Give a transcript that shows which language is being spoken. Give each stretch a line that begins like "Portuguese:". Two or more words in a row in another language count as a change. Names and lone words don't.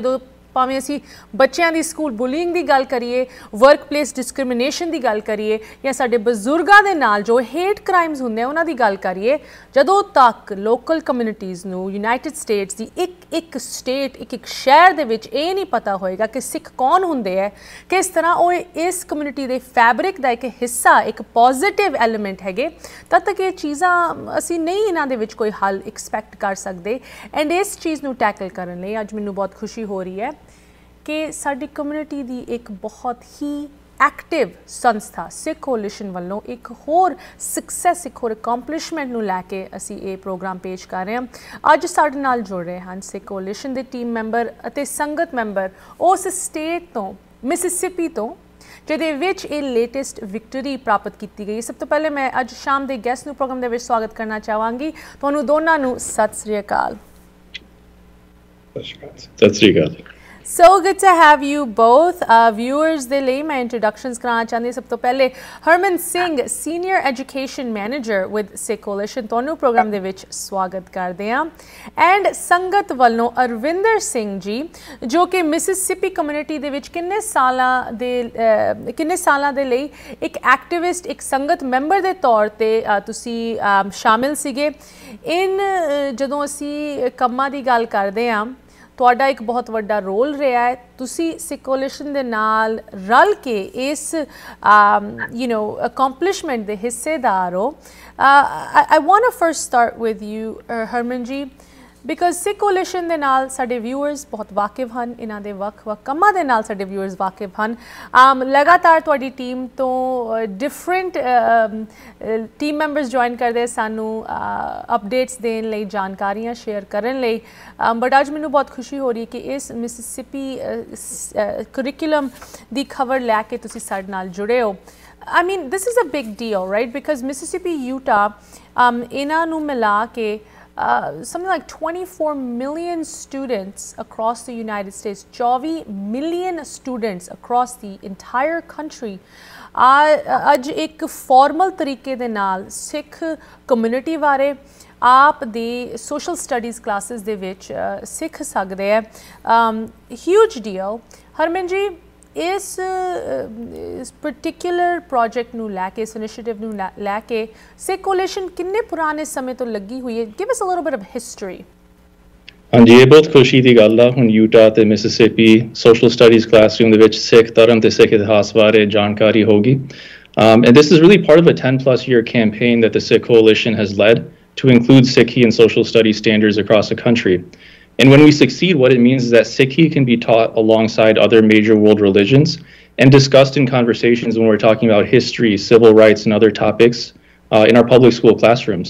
Punjabi: ਜਦੋਂ ਭਾਵੇਂ ਅਸੀਂ ਬੱਚਿਆਂ ਦੀ
English: school bullying
Punjabi: ਦੀ ਗੱਲ ਕਰੀਏ,
English: work place discrimination
Punjabi: ਦੀ ਗੱਲ ਕਰੀਏ, ਜਾਂ ਸਾਡੇ ਬਜ਼ੁਰਗਾਂ ਦੇ ਨਾਲ ਜੋ
English: hate crimes
Punjabi: ਹੁੰਦੇ ਆ ਉਹਨਾਂ ਦੀ ਗੱਲ ਕਰੀਏ, ਜਦੋਂ ਤੱਕ
English: local communities
Punjabi: ਨੂੰ ਯੂਨਾਈਟਿਡ ਸਟੇਟਸ ਦੀ ਇੱਕ ਸਟੇਟ, ਇੱਕ ਸ਼ਹਿਰ ਦੇ ਵਿੱਚ ਇਹ ਨਹੀਂ ਪਤਾ ਹੋਏਗਾ ਕਿ ਸਿੱਖ ਕੌਣ ਹੁੰਦੇ ਹੈ, ਕਿਸ ਤਰ੍ਹਾਂ ਉਹ ਇਸ ਕਮਿਊਨਿਟੀ ਦੇ ਫੈਬਰਿਕ ਦਾ ਇੱਕ ਹਿੱਸਾ, ਇੱਕ
English: positive element
Punjabi: ਹੈਗੇ, ਤਦ ਤੱਕ ਇਹ ਚੀਜ਼ਾਂ ਅਸੀਂ ਨਹੀਂ ਇਹਨਾਂ ਦੇ ਵਿੱਚ ਕੋਈ ਹੱਲ ਐਕਸਪੈਕਟ ਕਰ ਸਕਦੇ. ਐਂਡ ਇਸ ਚੀਜ਼ ਨੂੰ ਟੈਕਲ ਕਰਨ ਲਈ ਅੱਜ ਮੈਨੂੰ ਬਹੁਤ ਖੁਸ਼ੀ ਹੋ ਰਹੀ ਹੈ ਕਿ ਸਾਡੀ ਕਮਿਊਨਿਟੀ ਦੀ ਇੱਕ ਬਹੁਤ ਹੀ ਐਕਟਿਵ ਸੰਸਥਾ ਸਿੱਖ ਕੋਲੀਸ਼ਨ ਵਾਲੋਂ ਇੱਕ ਹੋਰ ਸਕਸੈੱਸ, ਇੱਕ ਹੋਰ ਅਕੰਪਲਿਸ਼ਮੈਂਟ ਨੂੰ ਲੈਕੇ ਅਸੀਂ ਯੇ ਪ੍ਰੋਗਰਾਮ ਪੇਸ਼ ਕਰ ਰਹੇ ਹੈਂ. ਅੱਜ ਸਾਡੇ ਨਾਲ ਜੁੜ ਰਹੇ ਹੈਂ ਸਿੱਖ ਕੋਲੀਸ਼ਨ ਕੇ
English: team member
Punjabi: ਅਤੇ ਸੰਗਤ ਮੈਂਬਰ ਉਸ ਸਟੇਟ ਤੋਂ ਮਿਸਿਸਿਪੀ ਤੋਂ ਜਿਹਦੇ ਵਿੱਚ ਯੇ
English: latest victory
Punjabi: ਪ੍ਰਾਪਤ ਕੀ ਗਈ. ਸਭ ਤੋਂ ਪਹਿਲੇ ਮੈਂ ਅੱਜ ਸ਼ਾਮ ਕੇ ਗੈਸਟ ਨੂੰ ਪ੍ਰੋਗਰਾਮ ਦੇ ਵਿੱਚ ਸਵਾਗਤ ਕਰਨਾ ਚਾਹਾਂਗੀ. ਤੁਹਾਨੂੰ ਦੋਨਾਂ ਨੂੰ ਸਤ ਸ੍ਰੀ ਅਕਾਲ. ਸਤ ਸ੍ਰੀ ਅਕਾਲ.
English: So good to have you both.
Punjabi: Viewers ਦੇ ਲਈ ਮੈਂ introductions ਕਰਾਉਣਾ ਚਾਹੁੰਦੀ. ਸਭ ਤੋਂ ਪਹਿਲੇ ਹਰਮਨ ਸਿੰਘ,
English: senior education manager with
Punjabi: ਸਿੱਖ ਕੋਲੀਸ਼ਨ, ਤੁਹਾਨੂੰ ਪ੍ਰੋਗਰਾਮ ਦੇ ਵਿੱਚ ਸਵਾਗਤ ਕਰਦੇ ਹਾਂ. ਐਂਡ ਸੰਗਤ ਵੱਲੋਂ ਅਰਵਿੰਦਰ ਸਿੰਘ ਜੀ, ਜੋ ਕਿ ਮਿਸਿਸਿਪੀ ਕਮਿਊਨਿਟੀ ਦੇ ਵਿੱਚ ਕਿੰਨੇ ਸਾਲਾਂ ਦੇ ਲਈ ਇੱਕ ਐਕਟਿਵਿਸਟ, ਇੱਕ ਸੰਗਤ ਮੈਂਬਰ ਦੇ ਤੌਰ ਤੇ ਤੁਸੀਂ ਸ਼ਾਮਿਲ ਸੀਗੇ. ਜਦੋਂ ਅਸੀਂ ਕੰਮਾਂ ਦੀ ਗੱਲ ਕਰਦੇ ਹਾਂ, ਤੁਹਾਡਾ ਇੱਕ ਬਹੁਤ ਵੱਡਾ ਰੋਲ ਰਿਹਾ ਹੈ. ਤੁਸੀਂ ਸਿੱਖ ਕੋਲੀਸ਼ਨ ਦੇ ਨਾਲ ਰਲ ਕੇ ਇਸ ਅਕੰਪਲਿਸ਼ਮੈਂਟ ਦੇ ਹਿੱਸੇਦਾਰ ਹੋ.
English: I want to first start with you, Harman ji, because
Punjabi: ਸਿੱਖ ਕੋਲੀਸ਼ਨ ਦੇ ਨਾਲ ਸਾਡੇ ਵਿਊਅਰਸ ਬਹੁਤ ਵਾਕਿਫ ਹਨ, ਇਹਨਾਂ ਦੇ ਵੱਖ-ਵੱਖ ਕੰਮਾਂ ਦੇ ਨਾਲ ਸਾਡੇ ਵਿਊਅਰਸ ਵਾਕਿਫ ਹਨ. ਲਗਾਤਾਰ ਤੁਹਾਡੀ ਟੀਮ ਤੋਂ
English: different team members join
Punjabi: ਕਰਦੇ ਸਾਨੂੰ ਅਪਡੇਟਸ ਦੇਣ ਲਈ, ਜਾਣਕਾਰੀਆਂ ਸ਼ੇਅਰ ਕਰਨ ਲਈ. ਬਟ ਅੱਜ ਮੈਨੂੰ ਬਹੁਤ ਖੁਸ਼ੀ ਹੋ ਰਹੀ ਹੈ ਕਿ ਇਸ ਮਿਸਿਸਿਪੀ ਕਰਿਕੂਲਮ ਦੀ ਖਬਰ ਲੈ ਕੇ ਤੁਸੀਂ ਸਾਡੇ ਨਾਲ ਜੁੜੇ ਹੋ.
English: I mean, this is a big deal, right? Because Mississippi, Utah,
Punjabi: ਇਹਨਾਂ ਨੂੰ ਮਿਲਾ ਕੇ
English: something like 24 million students across the United States, 24 million students across the entire country
Punjabi: ਅੱਜ ਇੱਕ ਫਾਰਮਲ ਤਰੀਕੇ ਦੇ ਨਾਲ ਸਿੱਖ ਕਮਿਊਨਿਟੀ ਬਾਰੇ ਆਪ ਦੇ
English: social studies classes
Punjabi: ਦੇ ਵਿੱਚ ਸਿੱਖ ਸਕਦੇ ਹੈਂ.
English: huge deal.
Punjabi: ਹਰਮਨ ਜੀ, ਇਸ
English: particular project
Punjabi: ਨੂੰ ਲੈਕੇ, ਇਸ ਇਨੀਸ਼ੀਏਟਿਵ ਨੂੰ ਲੈਕੇ ਸਿੱਖ ਕੋਲੀਸ਼ਨ ਕਿੰਨੇ ਪੁਰਾਣੇ ਸਮੇਂ ਤੋਂ ਲੱਗੀ ਹੋਈ ਹੈ?
English: give us a little bit of history.
Punjabi: ਹਾਂ ਜੀ, ਯੇ ਬਹੁਤ ਖੁਸ਼ੀ ਕੀ ਗੱਲ ਹੈ ਹੁਣ ਯੂਟਾ ਤੇ ਮਿਸਿਸਿਪੀ
English: social studies classroom
Punjabi: ਦੇ ਵਿੱਚ ਸਿੱਖ ਧਰਮ ਤੇ ਸਿੱਖ ਇਤਿਹਾਸ ਬਾਰੇ ਜਾਣਕਾਰੀ ਹੋਗੀ.
English: And this is really part of a 10+ year campaign that the Sikh Coalition has led to include Sikhi and social studies standards across the country. And when we succeed, what it means is that Sikhi can be taught alongside other major world religions and discussed in conversations when we're talking about history, civil rights, and other topics in our public school classrooms.